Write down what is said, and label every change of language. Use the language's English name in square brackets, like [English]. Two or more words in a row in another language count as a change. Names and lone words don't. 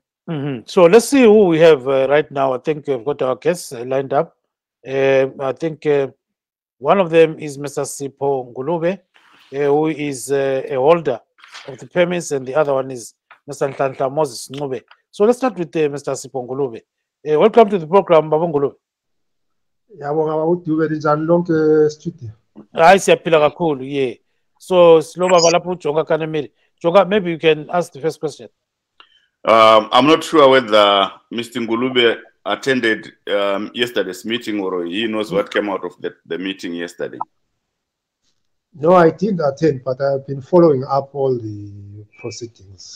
[English] So let's see who we have right now. I think we've got our guests lined up. I think one of them is Mr. Sipho Ngulube, who is a holder of the permits, and the other one is Mr. Nhlanhla Moses Ncube. So let's start with Mr. Sipho Ngulube. Welcome to the program, Baba Ngulube. [North Ndebele] Yabonga uDube linjani lonke studio. [English] Hayi siyaphila kakhulu, yeah. [North Ndebele] So siloba balapho uJonga Kanemeli. [English] Jonga, maybe you can ask the first question. I'm not sure whether Mr. Ngulube attended yesterday's meeting or he knows what came out of the meeting yesterday. No, I didn't attend, but I've been following up all the proceedings.